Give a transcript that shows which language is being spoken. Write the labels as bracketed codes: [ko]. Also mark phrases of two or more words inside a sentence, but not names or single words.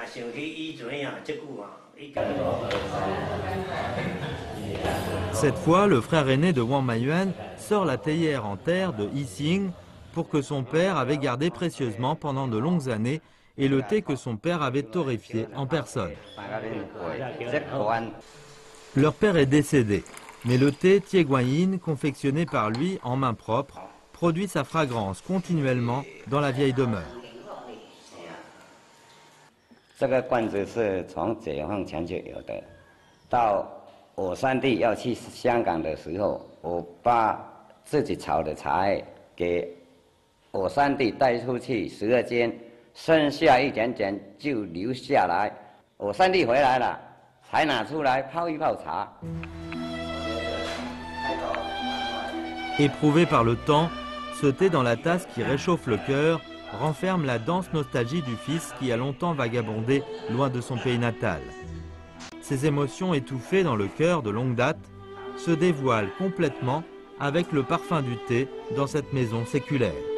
[fr] Cette fois, le frère aîné de Wang Maiyuan sort la théière en terre de Yixing pour que son père avait gardé précieusement pendant de longues années et le thé que son père avait torréfié en personne. Leur père est décédé, mais le thé Tie Guan Yin, confectionné par lui en main propre, produit sa fragrance continuellement dans la vieille demeure. [zh] 这个罐子是从解放前就有的，到我三弟要去香港的时候，我把自己炒的茶叶给我三弟带出去12间，剩下一点点就留下来。我三弟回来了，才拿出来泡一泡茶。 [fr] Éprouvé par le temps, ce thé dans la tasse qui réchauffe le cœur renferme la dense nostalgie du fils qui a longtemps vagabondé loin de son pays natal. Ces émotions étouffées dans le cœur de longue date se dévoilent complètement avec le parfum du thé dans cette maison séculaire.